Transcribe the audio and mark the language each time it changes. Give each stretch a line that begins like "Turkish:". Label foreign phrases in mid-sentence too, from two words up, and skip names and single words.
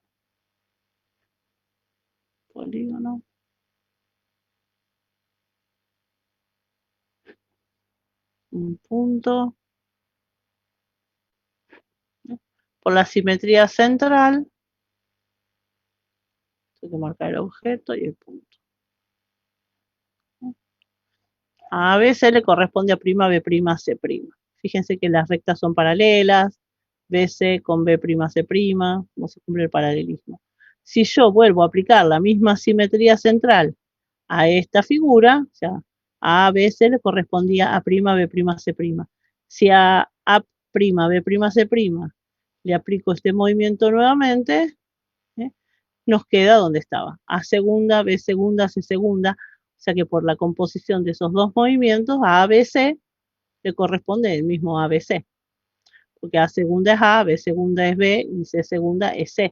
Spanish: Polígono. Un punto. Por la simetría central, tengo que marcar el objeto y el punto. A veces le corresponde a prima B prima C prima. Fíjense que las rectas son paralelas, BC con B prima C prima, no se cumple el paralelismo. Si yo vuelvo a aplicar la misma simetría central a esta figura, o sea, a ABC le correspondía a prima B prima C prima. Si a prima B prima C prima le aplico este movimiento nuevamente, nos queda donde estaba. A segunda, B segunda, C segunda. O sea que por la composición de esos dos movimientos, a ABC le corresponde el mismo ABC. Porque A segunda es A, B segunda es B y C segunda es C.